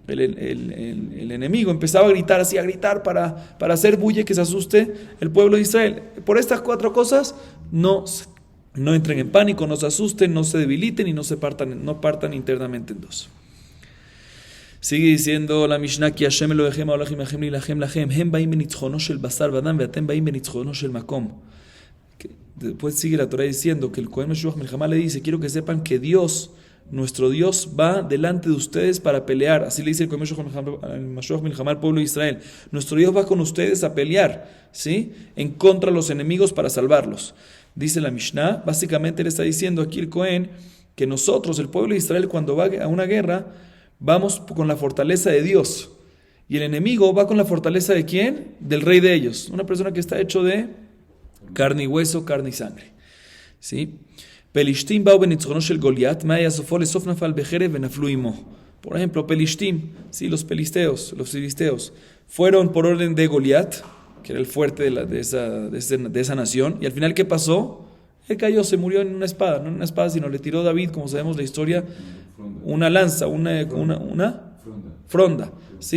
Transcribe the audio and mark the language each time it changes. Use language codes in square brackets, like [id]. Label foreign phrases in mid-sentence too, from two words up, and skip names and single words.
[es] El enemigo empezaba a gritar así, para hacer bulla, que se asuste el pueblo de Israel. Por estas 4 cosas, no entren en pánico, no se asusten, no se debiliten y no partan internamente en dos. [he] Sigue diciendo la Mishnah: כי השם אלהיכם ההולך עמכם להלחם לכם הם באים בנצחונו של בשר ודם ואתם באים בנצחונו של מקום. [es] Después sigue la Torah diciendo que el [he] כהן משוח מלחמה [es] le dice: quiero que sepan que Dios, nuestro Dios, va delante de ustedes para pelear. Así le dice el [he] כהן משוח מלחמה [es] al pueblo de Israel: nuestro Dios va con ustedes a pelear, ¿sí? En contra de los enemigos para salvarlos. Dice la Mishnah, básicamente le está diciendo aquí el Kohen que nosotros, el pueblo de Israel, cuando va a una guerra, vamos con la fortaleza de Dios, y el enemigo va con la fortaleza ¿de quién? Del rey de ellos, una persona que está hecho de carne y hueso, carne y sangre, ¿sí? [he] פלשתים באו בנצחונו של גלית מה היה סופו לסוף נפל בחרב ונפלו עמו. [es] Por ejemplo, Pelishtim, ¿sí? Los filisteos fueron por orden de Goliat, que era el fuerte de esa nación, y al final, ¿qué pasó? Él cayó, se murió en una espada, no en una espada, sino le tiró David, como sabemos la historia, una lanza, una fronda, ¿sí?